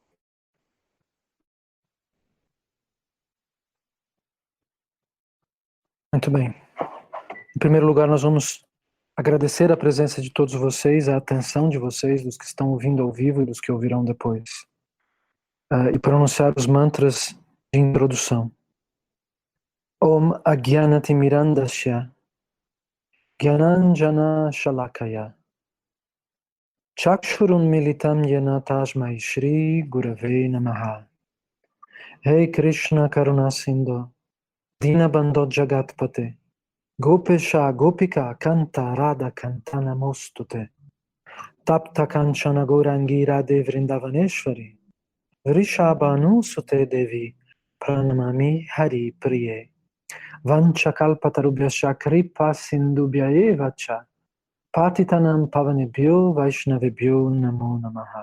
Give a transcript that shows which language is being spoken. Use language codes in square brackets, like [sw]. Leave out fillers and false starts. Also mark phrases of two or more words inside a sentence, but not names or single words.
[pt] Muito bem. Em primeiro lugar, nós vamos agradecer a presença de todos vocês, a atenção de vocês, dos que estão ouvindo ao vivo e dos que ouvirão depois. E pronunciar os mantras de introdução. [sa] ॐ अज्ञानतिमिरान्धस्य ज्ञानाञ्जन शलाकया चक्षुरुन् मीलितं येन तस्मै श्री गुरवे नमः. हे कृष्ण करुणा सिन्धु दीनबन्धो जगत्पते गोपेश गोपिका कान्त राधा कान्त नमोऽस्तु ते तप्त काञ्चन गौराङ्गि राधे वृन्दावनेश्वरि वृषभानु सुते देवि प्रणमामि हरि प्रिये वाञ्छाकल्पतरुभ्यश्च कृपा सिन्धुभ्य एव च पतितानां पावनेभ्यो वैष्णवेभ्यो नमो नमः.